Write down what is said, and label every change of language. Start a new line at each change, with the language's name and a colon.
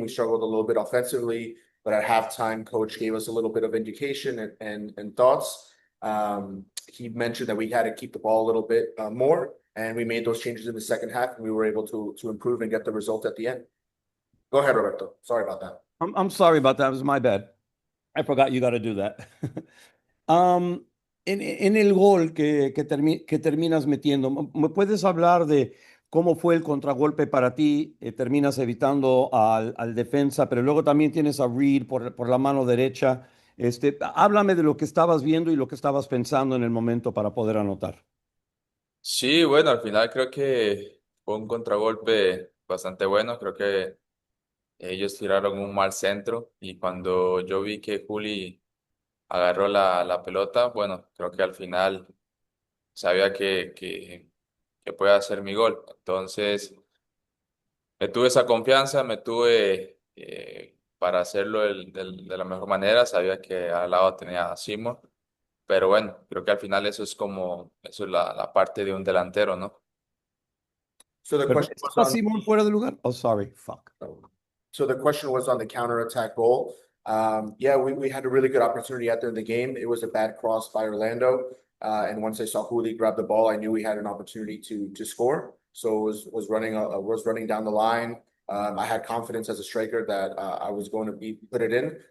English: We struggled a little bit offensively, but at halftime, coach gave us a little bit of indication and thoughts. He mentioned that we had to keep the ball a little bit more, and we made those changes in the second half, and we were able to improve and get the result at the end. Go ahead, Roberto. Sorry about that. I'm sorry about that. It was my bad. I forgot you got to do that.
Spanish: En el gol que terminas metiendo, ¿me puedes hablar de ¿Cómo fue el contragolpe para ti? Terminas evitando al defensa, pero luego también tienes a Reed por la mano derecha. Háblame de lo que estabas viendo y lo que estabas pensando en el momento para poder anotar. Sí, bueno, al final creo que fue un contragolpe bastante bueno. Creo que ellos tiraron un mal centro y cuando yo vi que Juli agarró la pelota, bueno, creo que al final sabía que puede hacer mi gol. Entonces, me tuve esa confianza, me tuve para hacerlo de la mejor manera. Sabía que al lado tenía a Simon, pero bueno, creo que al final eso es la parte de un delantero, ¿no?
English: So the
Spanish: Pero
English: question was
Spanish: ¿estaba
English: on
Spanish: Simón fuera de lugar?
English: Oh, sorry, fuck. So the question was on the counterattack goal. Yeah, we had a really good opportunity out there in the game. It was a bad cross by Orlando. And once I saw Juli grab the ball, I knew we had an opportunity to score. So was running down the line. I had confidence as a striker that I was going to put it in.